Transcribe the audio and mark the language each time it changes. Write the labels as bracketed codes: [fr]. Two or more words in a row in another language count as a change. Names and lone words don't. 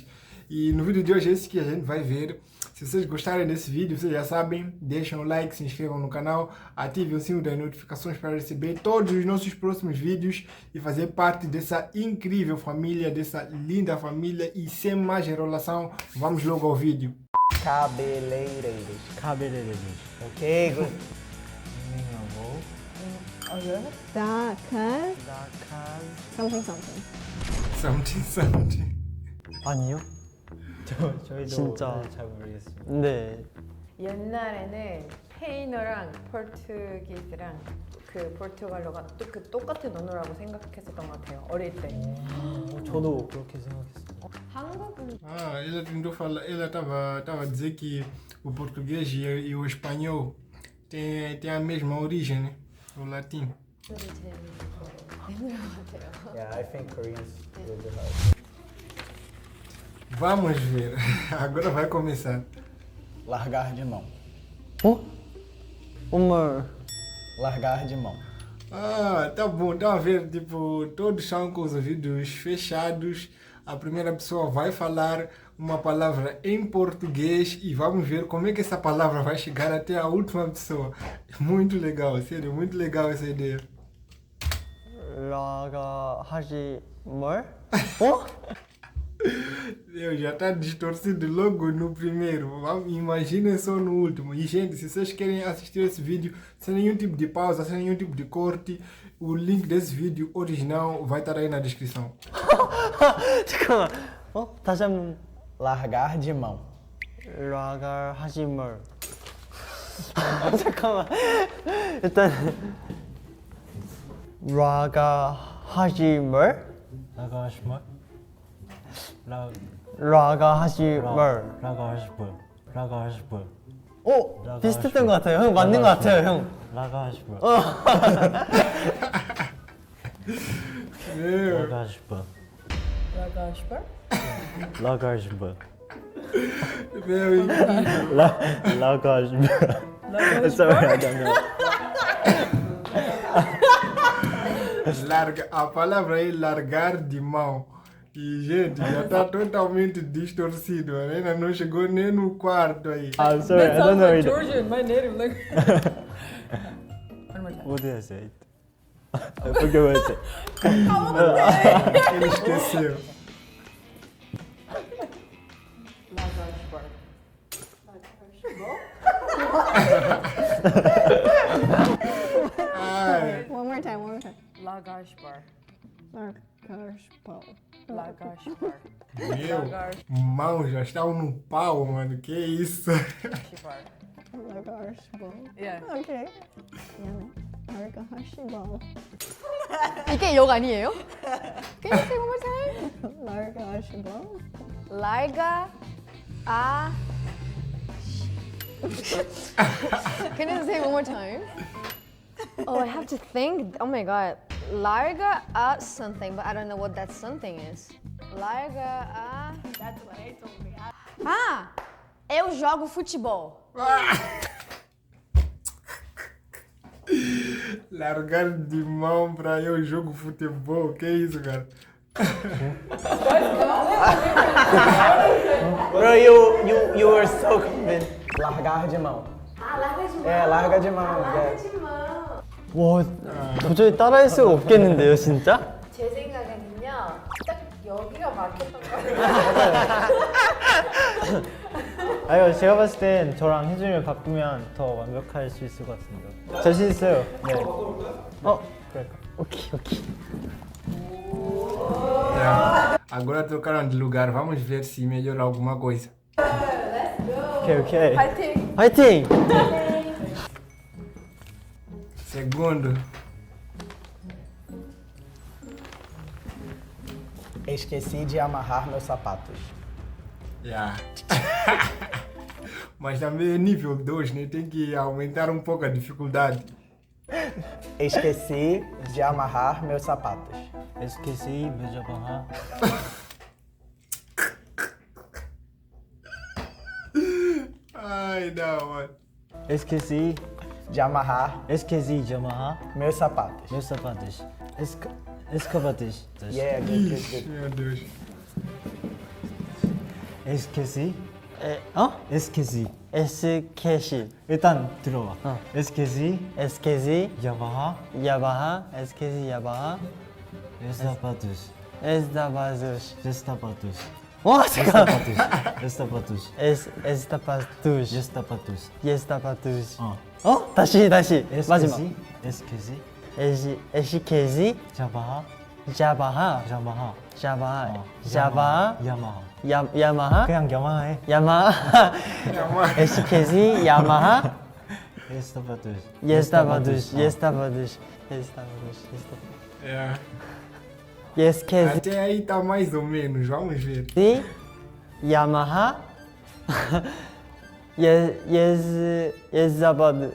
[pt] E no vídeo de hoje é isso que a gente vai ver. Se vocês gostarem desse vídeo, vocês já sabem, deixem o like, se inscrevam no canal, ativem o sino das notificações para receber todos os nossos próximos vídeos e fazer parte dessa incrível família, dessa linda família. E sem mais enrolação, vamos logo ao vídeo. Cabeleireiros. Cabeleireiros. [en] Ok, good. [pt] Da casa [ko] 나 칸. [en] something something. Something. [ko] 아니요? 저희도 진짜. 잘 모르겠습니다. 네. 옛날에는 스페인어랑 포르투기스랑 그 포르투갈어가 똑같은 언어라고 생각했었던 것 같아요. 어릴 때. 저도 그렇게 생각했어요. 한국은 [pt] Ah, ela tentou falar, ela estava a dizer que o português e o espanhol têm a mesma origem, né? O latim. [ko] 제일 있는 것 같아요. [en] Yeah, I think Korean's really hard. [pt] Vamos ver. Agora vai começar. Largar de mão. [ko] 어? 엄마. [pt] Largar de mão. Ah, tá bom, tá a ver, tipo, todos são com os ouvidos fechados. A primeira pessoa vai falar uma palavra em português e vamos ver como é que essa palavra vai chegar até a última pessoa. Muito legal, sério, muito legal essa ideia. [ko] 라가 하지 뭘? 어? [pt] Eu já tá distorcido logo no primeiro. Imaginem só no último. E, gente, se vocês querem assistir esse vídeo sem nenhum tipo de pausa, sem nenhum tipo de corte, o link desse vídeo original vai estar aí na descrição. [ko] 잠깐만. 어? 다시 한번. [pt] Largar de mão. [ko] 라가 하지 뭘. 잠깐만. 일단 라가 하지 뭘? 라가시멀? 라가 하지 뭘. 라가시멀. 라가시멀. 어? 비슷했던 것 같아요. 형 맞는 것 같아요, 형. 라가시멀. [pt] Meu, [ko] 라가시멀. 라가슈퍼? 라가시멀. [pt] meu, incrível. [ko] 라가시멀. [pt] Sorry, não. A palavra é largar de mão. E, gente, já está totalmente distorcido. Ainda não chegou nem no quarto aí. [en] I'm sorry, I don't know it. Georgian, my native language. One more time. What did I say? I forget what I said. [pt] Ele esqueceu. [ko] 라가슈퍼. [pt] Ai, [en] One more time, one more time. [ko] 라가슈퍼. Largaspal. 라가슈퍼. [pt] meu, mãos já estão no pau, mano. Que isso? Largaspal. [en] Yeah. Okay. 미안해. Largaspal. [ko] 이게 욕 아니에요? [en] Can you say one more time? Largaspal. [pt] larga a. [en] Can you say one more time? Oh, I have to think. Oh my god. [pt] Larga a [en] something, but I don't know what that something is. [pt] Larga a. [en] That's what I told me. Ah! [pt] Eu jogo futebol. Largar de mão pra eu jogo futebol. Que isso, cara? [en] Bro, you were so convinced. [pt] Largar de mão. larga de mão. É, larga de mão. larga [en] Yeah. [pt] de mão. [ko] 와, 도저히 따라할 수가 없겠는데요, 진짜? 제 생각에는요, 딱 여기가 막혔던 것 같아요. 아유, 제가 봤을 땐 저랑 혜준이를 바꾸면 더 완벽할 수 있을 것 같습니다. 자신 있어요. 네. 그럴까? 오케이. [en] Yeah. [pt] Agora trocaram de lugar. Vamos ver se melhora alguma coisa. [ko] 오케이. 파이팅! 화이팅! [pt] Segundo. Esqueci de amarrar meus sapatos. Yeah. Mas também é nível 2, né? Tem que aumentar um pouco a dificuldade. Esqueci de amarrar meus sapatos. SKC, 메자바하. Ai, não, mano. Esqueci De amarrar de amarrar meus sapatos. meus sapatos. Escavates. [en] Yeah, good, good, [pt] Ixi, [en] good. [pt] meu Deus. Esqueci. esqueci. esqueci. [ko] 일단 들어봐. esqueci. 야마하. esqueci 야마하. Estapatos. Estapatos. 잠깐. Estapatos. Estapatos. 다시. 마지막. esqueci. 야마하. 야마하. 그냥 야마하 해. 야마하. [pt] esqueci. 야마하. Estapatos. É. esqueci. Até aí tá mais ou menos, vamos ver. Yamaha. Sabado.